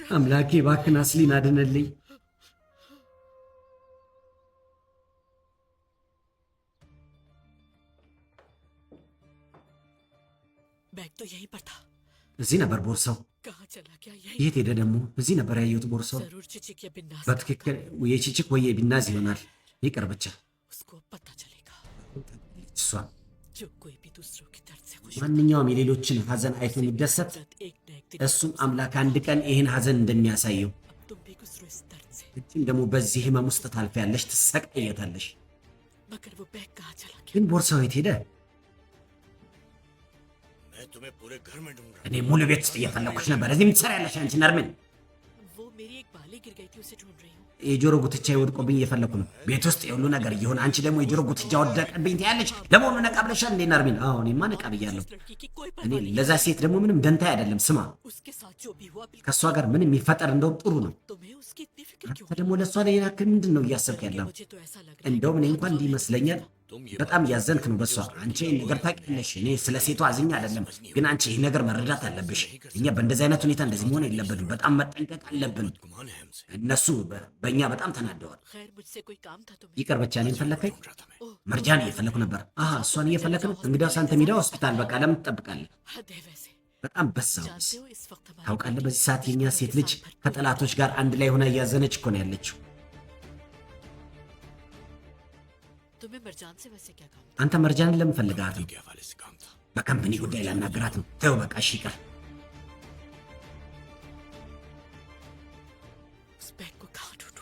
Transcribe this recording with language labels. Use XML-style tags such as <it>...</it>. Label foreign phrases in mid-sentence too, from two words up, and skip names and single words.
<am>አምላኬ እባክህን አስሊን አድንልኝ።</am> <hi>बैग तो यहीं पर था</hi> <am>እዚህ ነበር ቦርሳው።</am> <hi>कहाँ चला गया यही</hi> <am>የት ሄደ ደግሞ? እዚህ नबर ያየሁት ቦርሳው።</am> <hi>जरूर चिचिक या बिन्नास</hi> <am>በትክክል የቺቺክ ወይ የቢናዝ ይሆናል። ይቅር ብቻ</am> <hi>उसको पता चलेगा</hi> <am>እሷ</am> <hi>जो कोई भी दूसरों की दर्द से खुश</hi> <am>ማንኛውም የሌሎችን ሀዘን አይቶ የሚደሰት</am> <hi>एक न एक दिन</hi> <am>እሱም አምላክ አንድ ቀን ይህን ሀዘን እንደሚያሳየው</am> <hi>अब तुम भी गुजरो इस दर्द से</hi> <am>እቺም ደግሞ በዚህ ህመም ውስጥ ታልፊያለሽ፣ ትሰቃየታለሽ።</am> <hi>मगर वो बैग कहाँ चला गया</hi> <am>ግን ቦርሳው የት ሄደ?</am> <hi>मैं तुम्हें पूरे घर में ढूंढ रहा</hi> <am>እኔ ሙሉ ቤት ውስጥ እየፈለኩሽ ነበር። እዚህ የምትሰሪያለሽ አንቺ ነርምን?</am> <hi>वो मेरी एक बाली गिर गई थी उसे ढूंढ रही हूँ</hi> <am>የጆሮ ጉትቻ ወድቆብኝ እየፈለኩ ነው። ቤት ውስጥ የሁሉ ነገር እየሆነ አንቺ ደግሞ የጆሮ ጉትቻ ወደቀብኝ ትያለሽ። ለመሆኑ ነቃ ብለሻል እንዴ ነርሚን? አዎ እኔማ ነቃ ብያለሁ።</am> <hi>इस लड़की की कोई</hi> <am>እኔ</am> <hi>परवाह नहीं</hi> <am>ለዛ ሴት ደግሞ ምንም ደንታ አይደለም። ስማ</am> <hi>उसके साथ जो भी हुआ बिल्कुल</hi> <am>ከእሷ ጋር ምንም የሚፈጠር እንደውም ጥሩ ነው።</am> <hi>तुम्हें उसकी इतनी फिक्र क्यों</hi> <am>አንተ ደግሞ ለእሷ ላይ ያክል ምንድን ነው እያሰብክ ያለው?</am> <hi>मुझे तो ऐसा लग रहा है</hi> <am>እንደውም እኔ እንኳን እንዲህ ይመስለኛል በጣም ያዘንክ ነው በሷ። አንቺ ይህን ነገር ታውቂያለሽ። እኔ ስለ ሴቷ አዝኛ አይደለም፣ ግን አንቺ ይህ ነገር መረዳት አለብሽ። እኛ በእንደዚህ አይነት ሁኔታ እንደዚህ መሆን የለብንም። በጣም መጠንቀቅ አለብን። እነሱ በእኛ በጣም ተናደዋል።</am> <hi>खैर मुझसे कोई काम था तुम्हें</hi> <am>ይቅር ብቻ እኔን ፈለግከኝ? መርጃን እየፈለኩ ነበር። እሷን እየፈለክ ነው? እንግዲያውስ አንተ ሜዳ ሆስፒታል፣ በቃ ለምን ትጠብቃለህ?</am> <hi>हद है वैसे</hi> <am>በጣም በሳው</am> <hi>जानते हो इस वक्त हमारे</hi> <am>ታውቃለህ፣ በዚህ ሰዓት የኛ ሴት ልጅ ከጠላቶች ጋር አንድ ላይ ሆና እያዘነች እኮ ነው ያለችው።</am> <hi>तुम्हें मरजान से वैसे क्या काम</hi> <am>አንተ መርጃንን ለምን ፈልጋት ነው?</am> <hi>क्या वाले से काम था</hi> <am>በካምፕኒ ጉዳይ ላናግራት ነው። ተው በቃ እሺ ይቅር።</am> <hi>उस बैग को कहाँ ढूंढूं</hi>